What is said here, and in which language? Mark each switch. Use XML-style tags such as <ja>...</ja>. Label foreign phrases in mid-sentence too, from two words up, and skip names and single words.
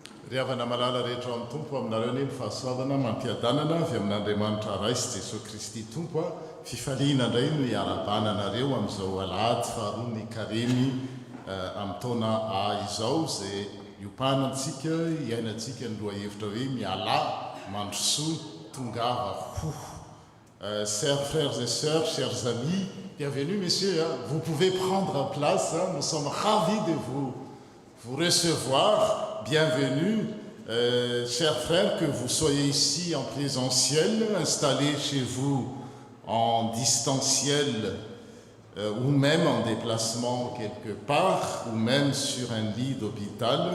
<mg>riavana malala rehetra amin'ny tompo aminareo ny fahasoavana mampiadanana avy amin'Andriamanitra ray sy Jesosy Kristy tompo a fifaliana indray no iarabananareo amin'izao alahady faharoa ny karemy amin'ny taona izao izay iopanantsika iainantsika ny loha hevitra hoe miala mandrosoa tongava ho.</mg> <fr>Chers frères et sœurs, chers amis, bienvenue messieurs, vous pouvez prendre place, nous sommes ravis de vous recevoir. Bienvenue, chers frères, que vous soyez ici en présentiel, installés chez vous en distanciel ou même en déplacement quelque part, ou même sur un lit d'hôpital.</fr>